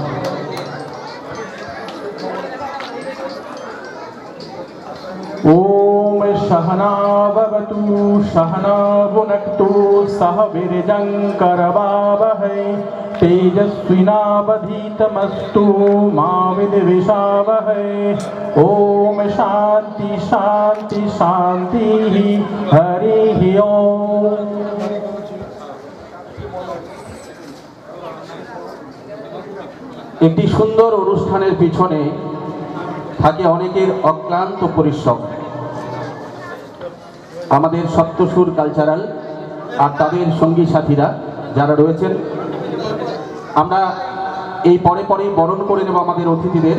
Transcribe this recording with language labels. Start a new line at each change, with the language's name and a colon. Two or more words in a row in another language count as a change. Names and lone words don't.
Sanskrit: ओम सहना भवतु सहना भुनक्तु सह वीर्यं करवावहै तेजस्विनावधीतमस्तु मा विद्विषावहै। ओम शांति शांति शांति हरि ओम।
Bangla: একটি সুন্দর অনুষ্ঠানের পিছনে থাকে অনেকের অক্লান্ত পরিশ্রম। আমাদের সপ্তসুর কালচারাল আর তাদের সঙ্গী সাথীরা যারা রয়েছেন, আমরা এই পরে পরে বরণ করে নেব আমাদের অতিথিদের।